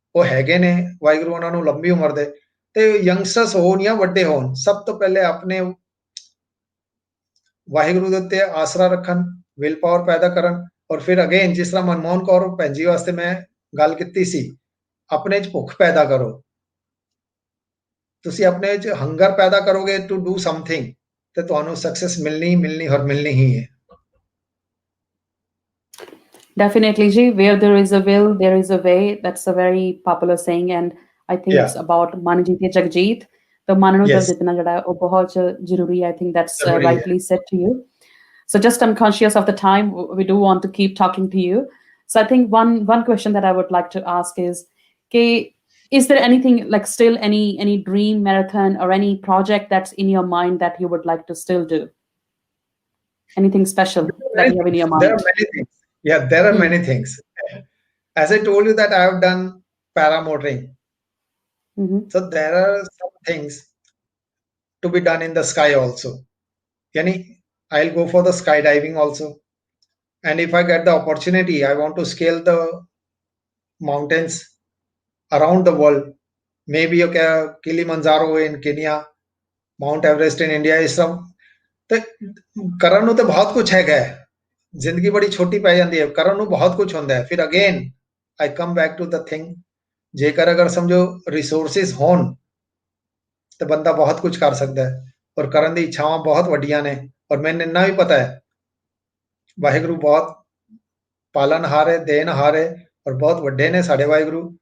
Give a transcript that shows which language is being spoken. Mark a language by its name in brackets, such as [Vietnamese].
[Punjabi] ਉਹ ਹੈਗੇ ਨੇ, ਵਾਹਿਗੁਰੂ ਉਹਨਾਂ ਨੂੰ ਲੰਬੀ ਉਮਰ ਦੇ। ਤੇ ਯੰਗਸਟਰਸ ਹੋਣ ਜਾਂ ਵੱਡੇ ਹੋਣ, ਸਭ ਤੋਂ ਪਹਿਲੇ ਆਪਣੇ ਵਾਹਿਗੁਰੂ ਦੇ ਉੱਤੇ ਆਸਰਾ ਰੱਖਣ, ਵਿਲ ਪਾਵਰ ਪੈਦਾ ਕਰਨ। ਔਰ ਫਿਰ ਅਗੇਨ, ਜਿਸ ਤਰ੍ਹਾਂ ਮਨਮੋਹਨ ਕੌਰ ਭੈਣ ਜੀ ਵਾਸਤੇ ਮੈਂ ਗੱਲ ਕੀਤੀ ਸੀ, ਆਪਣੇ 'ਚ ਭੁੱਖ ਪੈਦਾ ਕਰੋ। ਤੁਸੀਂ ਆਪਣੇ 'ਚ ਹੰਗਰ ਪੈਦਾ ਕਰੋਗੇ [English] to do something, [Punjabi] ਤੇ ਤੁਹਾਨੂੰ ਸਕਸੈਸ ਮਿਲਣੀ ਹੀ ਮਿਲਣੀ, ਔਰ ਮਿਲਣੀ ਹੀ ਹੈ। [English] Definitely, Ji. Where there is a will, there is a way. That's a very popular saying, and I think it's Yeah, about Manjit ya Jagjit. The manu dal yes, [Hindi] jitna jada hai, oh bahut zaruri hai. [English] I think that's [Punjabi] ਜ਼ਰੂਰੀ ਹੈ। [English] rightly said to you. So just I'm conscious of the time. We do want to keep talking to you. So I think one question that I would like to ask is there anything like still any dream marathon or any project that's in your mind that you would like to still do? Anything special that you have in your There are mind? many things. Yeah, there are Hmm. many things. As I told you that I have done paramotoring, Mhm. so there are some things to be done in the sky also. Yani, I'll go for the skydiving also. And if I get the opportunity, I want to scale the mountains around the world. Maybe okay, Kilimanjaro in Kenya, Mount Everest in India is some। [Punjabi] ਤੇ ਕਰਨ ਨੂੰ ਤੇ ਬਹੁਤ ਕੁਝ ਹੈਗਾ ਹੈ। ਜ਼ਿੰਦਗੀ ਬੜੀ ਛੋਟੀ ਪੈ ਜਾਂਦੀ ਹੈ, ਕਰਨ ਨੂੰ ਬਹੁਤ ਕੁਝ ਹੁੰਦਾ ਹੈ। ਫਿਰ again [English] I come back to the thing, [Punjabi] ਜੇਕਰ ਅਗਰ ਸਮਝੋ ਰਿਸੋਰਸਿਸ ਹੋਣ ਤੇ ਬੰਦਾ ਬਹੁਤ ਕੁਝ ਕਰ ਸਕਦਾ ਹੈ, ਔਰ ਕਰਨ ਦੀ ਇੱਛਾਵਾਂ ਬਹੁਤ ਵੱਡੀਆਂ ਨੇ। ਔਰ ਮੈਨੂੰ ਇੰਨਾ ਵੀ ਪਤਾ ਹੈ, ਵਾਹਿਗੁਰੂ ਬਹੁਤ ਪਾਲਣਹਾਰ ਹੈ, ਦੇਣਹਾਰ ਹੈ, ਔਰ ਬਹੁਤ ਵੱਡੇ ਨੇ ਸਾਡੇ ਵਾਹਿਗੁਰੂ।